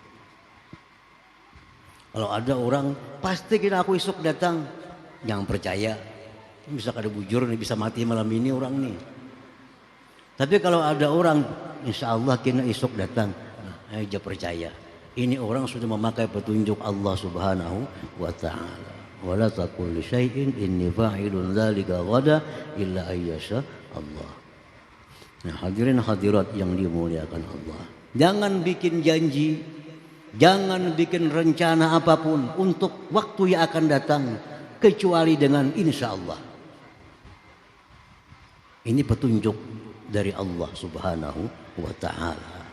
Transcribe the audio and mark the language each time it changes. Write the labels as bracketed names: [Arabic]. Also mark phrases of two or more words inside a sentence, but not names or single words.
[Indonesian] Kalau ada orang pasti kira aku esok datang, jangan percaya. [Banjar] Bisa kada bujur nih, bisa mati malam ini orang nih. [Indonesian] Tapi kalau ada orang [Arabic] إن شاء الله [Indonesian] kena esok datang, aja percaya. Ini orang sudah memakai petunjuk Allah [Arabic] سبحانه وتعالى. ولا تقول لشيء إني فاعل ذلك غدا إلا أن يشاء الله. [Indonesian] Nah, hadirin hadirat yang dimuliakan Allah. Jangan bikin janji, jangan bikin rencana apapun untuk waktu yang akan datang kecuali dengan [Arabic] إن شاء الله. [Indonesian] Ini petunjuk dari Allah [Arabic] سبحانه وتعالى.